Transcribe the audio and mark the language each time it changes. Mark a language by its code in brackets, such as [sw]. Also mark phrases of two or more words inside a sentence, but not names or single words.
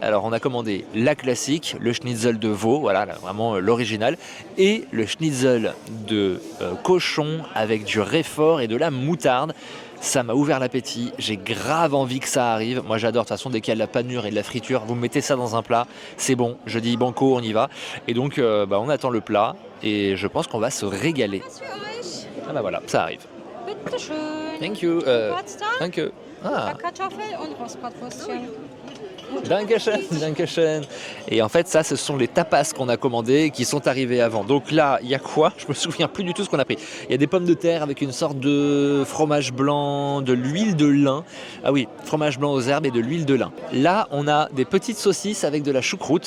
[fr] Alors on a commandé la classique, le schnitzel de veau, voilà, là, vraiment l'original, et le schnitzel de cochon avec du réfort et de la moutarde. Ça m'a ouvert l'appétit, j'ai grave envie que ça arrive. Moi j'adore, de toute façon dès qu'il y a de la panure et de la friture, vous mettez ça dans un plat, c'est bon, je dis banco, on y va. Et donc on attend le plat et je pense qu'on va se régaler. Ah bah voilà, ça arrive. [de] Bitte schön. [en] Thank you. Potsdam, Thank you. Ah. [de] Kartoffel und Rostbratwürstchen. Dankeschön, Dankeschön. [fr] Et en fait, ça, ce sont les tapas qu'on a commandés et qui sont arrivés avant. Donc là, il y a quoi? Je me souviens plus du tout ce qu'on a pris. Il y a des pommes de terre avec une sorte de fromage blanc, de l'huile de lin. Ah oui, fromage blanc aux herbes et de l'huile de lin. Là, on a des petites saucisses avec de la choucroute.